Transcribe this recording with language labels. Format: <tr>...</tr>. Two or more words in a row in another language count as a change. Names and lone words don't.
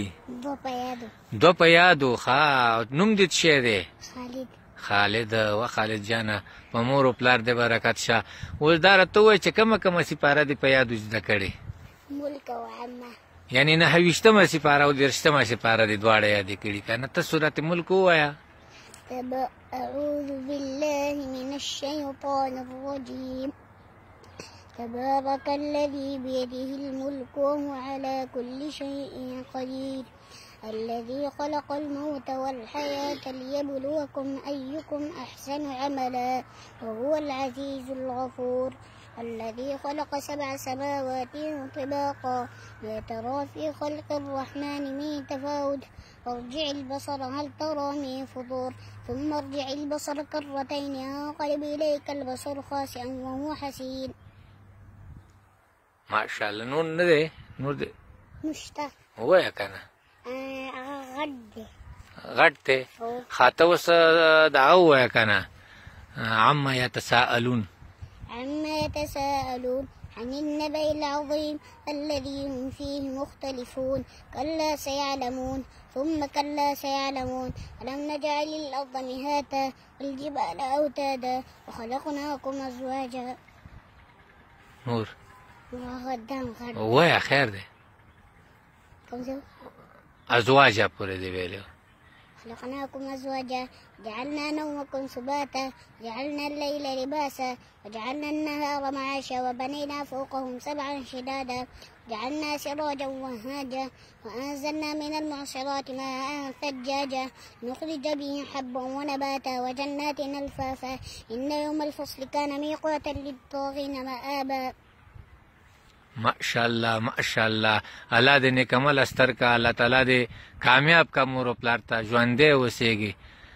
<ps>دوه په یادو. ښه، نوم دې څه شی دی؟ خالد. و خالد جانه په مور و پلار دې برکت شه. اوس دا راته ووایه چې کومه سپاره دې په یادو زده کړې؟ ملک او عامه. یعنې 9 سپاره او 30 سپاره دې دواړه یادې کړي که نه؟ ته سورت ملک ووایه.</ps> <ar>أعوذ بالله من الشيطان الرجيم. تبارك الذي بيده الملك وهو على كل شيء قدير الذي خلق الموت والحياة ليبلوكم أيكم أحسن عملا وهو العزيز الغفور الذي خلق 7 سماوات طباقا ما ترى في خلق الرحمن من تفاوت وارجع البصر هل ترى من فطور ثم ارجع البصر كرتين ينقلب إليك البصر خاسئا وهو حسير.</ar> <ps>ماشاءالله. نور نه دی؟ نور دی نشته. ووایه که نه؟ غټ دی. غټ دی؟ ښه، ته اوس دغه ووایه که نه،</ps> <ar>عما یتساءلون. عما يتساءلون عن النبأ العظيم الذي هم فيه مختلفون كلا سيعلمون ثم كلا سيعلمون ألم نجعل الأرض مهادا والجبال أوتادا وخلقناكم أزواجا.</ar> <ps>نور وغدام غد ووایه، خیر دی. کوم څه؟ ازواجه پورې دی ویلي.</ps> <ar>خلقناكم أزواجا جعلنا نومكم سباتا جعلنا الليل لباسا وجعلنا النهار معاشا وبنينا فوقهم 7 شدادا جعلنا سراجا وهاجا وأنزلنا من المعصرات ماء ثجاجا نخرج به حبا ونباتا وجنات ألفافا إن يوم الفصل كان ميقاتا للطاغين مآبا. ماشاءالله ماشاءالله.</ar> <ps>الله دې نیک عمل استر کا، الله تعالی دې کامیاب کا، مور و پلار ته ژوندی اوسېږي.</ps>